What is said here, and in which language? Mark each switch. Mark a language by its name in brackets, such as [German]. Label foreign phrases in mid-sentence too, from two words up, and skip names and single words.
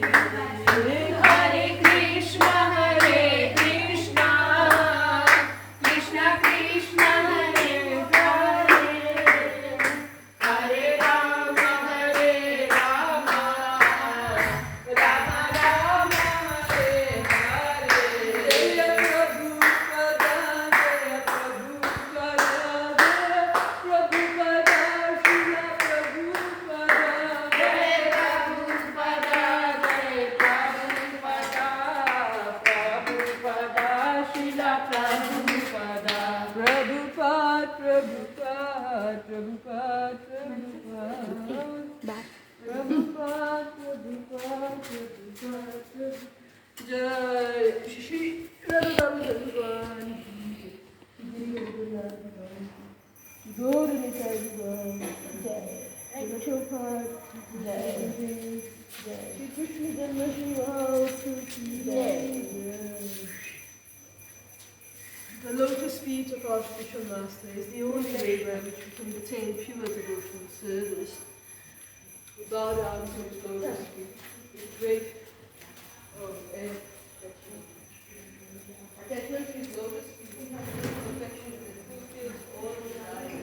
[Sanskrit] हरे कृष्ण, कृष्ण कृष्ण, हरे हरे, हरे राम, राम राम, हरे हरे. जय प्रभुपाद, जय प्रभुपाद, जय प्रभुपाद, श्रील प्रभुपाद, जय प्रभुपाद, जय प्रभुपाद, प्रभुपाद, श्रील प्रभुपाद. Prabhupada, Prabhupada, Prabhupada, Prabhupada. Prabhupada, Prabhupada, Prabhupada. जय श्री राधा भगवान. गौर निताई भगवान. Jai Prabhupada. जय श्री कृष्ण जन्माष्टमी. Jai. [English] The lotus feet of our spiritual master is the only way by which we can attain pure devotional service. We bow down to his lotus feet with great affection. Attachment to his lotus feet, affection that fulfills all desires.